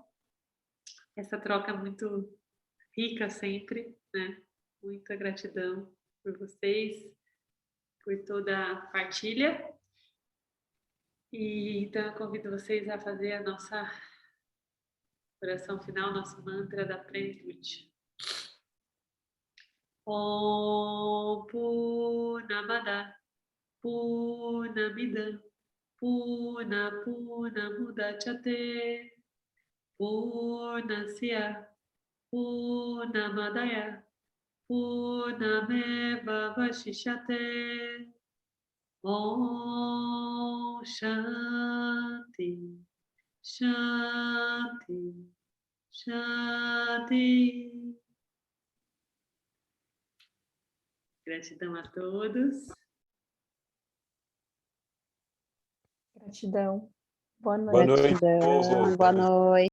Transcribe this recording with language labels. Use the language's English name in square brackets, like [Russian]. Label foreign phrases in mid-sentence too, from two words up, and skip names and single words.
[Portuguese] Essa troca muito rica sempre, né? Muita gratidão por vocês, por toda a partilha. E então eu convido vocês a fazer a nossa oração final, nosso mantra da plenitude. [Sanskrit] Om Purnamada Purnamidam Purnamudachyate Purnasya Purnamadaya Purnameva Vashishyate. Om Shanti, Shanti, Shanti. [Portuguese] Gratidão a todos. Gratidão. Boa Boa noite. noite, povo. Boa noite.